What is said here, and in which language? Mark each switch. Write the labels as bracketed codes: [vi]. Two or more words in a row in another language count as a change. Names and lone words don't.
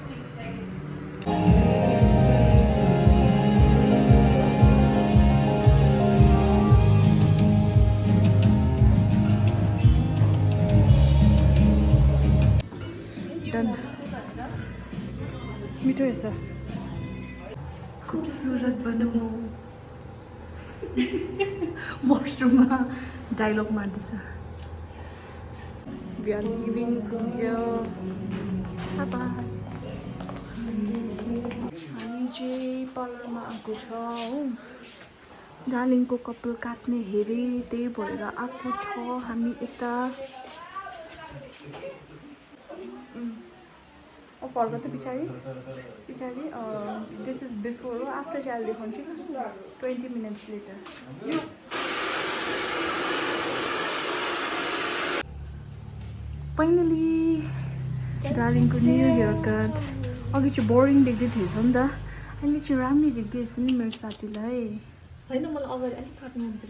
[ne] डन मिठो रहेछ खुबसुरत बनाऊ वासरुममा डायलग मार्दैछ [en] We are leaving from here. Bye bye. [ne] हामी चाहिँ पार्लरमा आएको छ हो डार्लिङको कपाल काट्ने हेरेँ त्यही भएर आएको छ हामी यता फर्क त पछाडि [en] this is before [ne] हो आफ्टर चाहिँ अहिले देखाउँछु [en] 20 minutes later [ne] फाइनली डार्लिङको [en] new hair cut [ne] अघि चाहिँ बोरिङ देख्दै थिएछ नि त अहिले चाहिँ राम्रै देख्दैछ नि मेरो साथीलाई होइन मलाई अगाडि अलिक काट्नु मन पर्यो